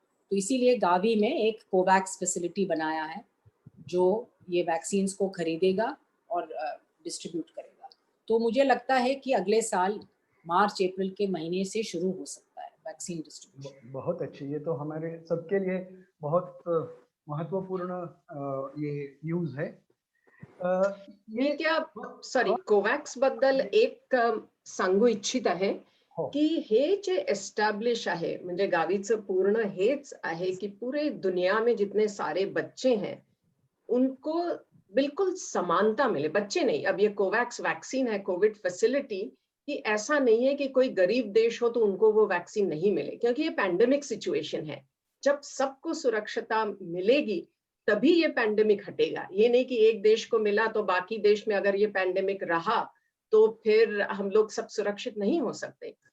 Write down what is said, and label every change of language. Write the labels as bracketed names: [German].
[Hindi] तो इसीलिए गावी में एक कोवैक्स फैसिलिटी बनाया है, जो ये वैक्सीन्स को खरीदेगा और डिस्ट्रीब्यूट करेगा। तो मुझे लगता है कि अगले साल मार्च अप्रैल के महीने से शुरू हो सकता है वैक्सीन डिस्ट्रीब्यूशन। बहुत अच्छी, ये तो हमारे सबके लिए बहुत महत्वपूर्ण ये न्यूज है। मी क्या सॉरी हाँ, [Marathi] कोवॅक्स बद्दल एक सांगू इच्छित आहे हो, की हे जे एस्टॅब्लिश आहे म्हणजे गावीचं पूर्ण हेच आहे की [Hindi] पूरे दुनिया में जितने सारे बच्चे हैं उनको बिल्कुल समानता मिले। बच्चे नहीं, अब ये कोवैक्स वैक्सीन है, कोविड फैसिलिटी, कि ऐसा नहीं है कि कोई गरीब देश हो तो उनको वो वैक्सीन नहीं मिले, क्योंकि ये पैंडेमिक सिचुएशन है। जब सबको सुरक्षितता मिलेगी तभी ये पैंडेमिक हटेगा। ये नहीं कि एक देश को मिला तो बाकी देश में अगर ये पैंडेमिक रहा तो फिर हम लोग सब सुरक्षित नहीं हो सकते।